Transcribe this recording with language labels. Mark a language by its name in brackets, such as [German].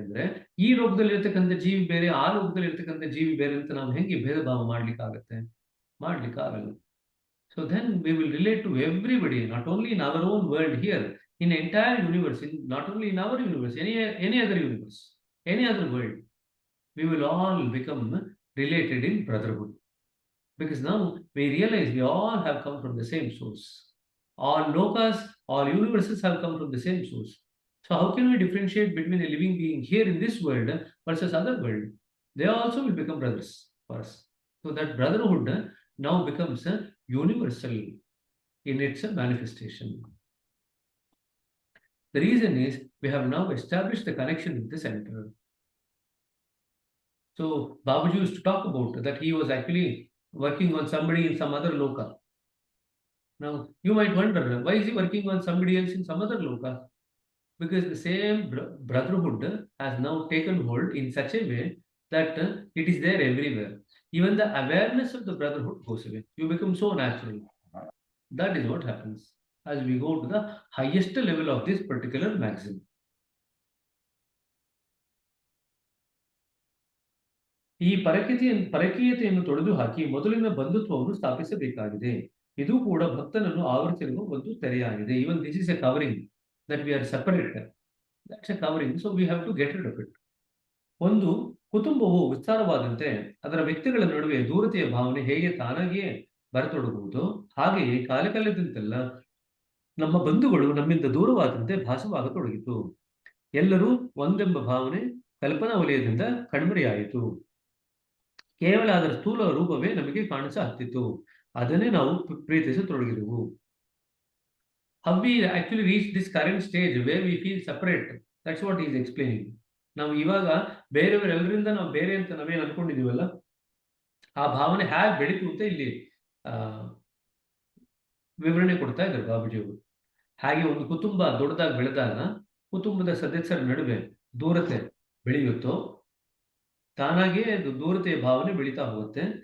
[Kannada] ಅಂದ್ರೆ ಈ ಲೋಕದಲ್ಲಿ ಇರ್ತಕ್ಕಂಥ ಜೀವಿ ಬೇರೆ, ಆ ಲೋಕದಲ್ಲಿ ಇರ್ತಕ್ಕಂಥ ಜೀವಿ ಬೇರೆ ಅಂತ ನಾವು ಹೆಂಗೆ ಭೇದ ಭಾವ ಮಾಡ್ಲಿಕ್ಕಾಗತ್ತೆ? ಮಾಡ್ಲಿಕ್ಕಾಗಲ್ಲ. [English] So then we will relate to everybody, not only in our own world here, in entire universe, in not only in our universe, any other universe, any other world, we will all become related in brotherhood. Because now we realize we all have come from the same source. All lokas, all universes have come from the same source. So how can we differentiate between a living being here in this world versus other world? They also will become brothers for us. So that brotherhood now becomes universal in its manifestation. The reason is we have now established the connection with the center. So Babaji used to talk about that he was actually working on somebody in some other loka. Now you might wonder, why is he working on somebody else in some other loka? Because the same brotherhood has now taken hold in such a way that it is there everywhere. Even the awareness of the brotherhood goes away. You become so natural. That is what happens as we go to the highest level of this particular maxim. [Kannada] ಈ ಪರಕೀಯತೆಯನ್ನು ತೊಡೆದು ಹಾಕಿ ಮೊದಲಿನ ಬಂಧುತ್ವವನ್ನು ಸ್ಥಾಪಿಸಬೇಕಾಗಿದೆ. ಇದು ಕೂಡ ಭಕ್ತನನ್ನು ಆವರಿಸಿರುವ ಒಂದು ತೆರೆಯಾಗಿದೆ. [English] Even this is a covering that we are separate. That's a covering, so we have to get rid of it. [Kannada] ಒಂದು ಕುಟುಂಬವು ವಿಸ್ತಾರವಾದಂತೆ ಅದರ ವ್ಯಕ್ತಿಗಳ ನಡುವೆ ದೂರತೆಯ ಭಾವನೆ ಹೇಗೆ ತಾನಾಗಿಯೇ ಬರತೊಡಗುವುದು, ಹಾಗೆಯೇ ಕಾಲಕಾಲದಂತೆಲ್ಲ ನಮ್ಮ ಬಂಧುಗಳು ನಮ್ಮಿಂದ ದೂರವಾದಂತೆ ಭಾಸವಾಗತೊಡಗಿತು. ಎಲ್ಲರೂ ಒಂದೆಂಬ ಭಾವನೆ ಕಲ್ಪನಾ ವಲಯದಿಂದ ಕಣ್ಮರೆಯಾಯಿತು. ಕೇವಲ ಅದರ ಸ್ಥೂಲ ರೂಪವೇ ನಮಗೆ ಕಾಣಿಸಹತ್ತಿತು. ಅದನ್ನೇ ನಾವು ಪ್ರೀತಿಸತೊಡಗಿದೆವು. [English] How we actually reach this current stage where we feel separate? That's what he is explaining. [Kannada] ನಾವು ಇವಾಗ ಬೇರೆಯವರೆಲ್ಲರಿಂದ ನಾವು ಬೇರೆ ಅಂತ ನಾವೇನು ಅನ್ಕೊಂಡಿದೀವಲ್ಲ, ಆ ಭಾವನೆ ಹೇಗೆ ಬೆಳೀತು ಅಂತ ಇಲ್ಲಿ ವಿವರಣೆ ಕೊಡ್ತಾ ಇದ್ದಾರೆ ಬಾಬುಜಿಯವರು. ಹಾಗೆ ಒಂದು ಕುಟುಂಬ ದೊಡ್ಡದಾಗಿ ಬೆಳೆದಾಗ ಕುಟುಂಬದ ಸದಸ್ಯರ ನಡುವೆ ದೂರತೆ ಬೆಳೆಯುತ್ತೋ ತಾನಾಗಿಯೇ ಅದು ದೂರತೆಯ ಭಾವನೆ ಬೆಳೀತಾ ಹೋಗುತ್ತೆ.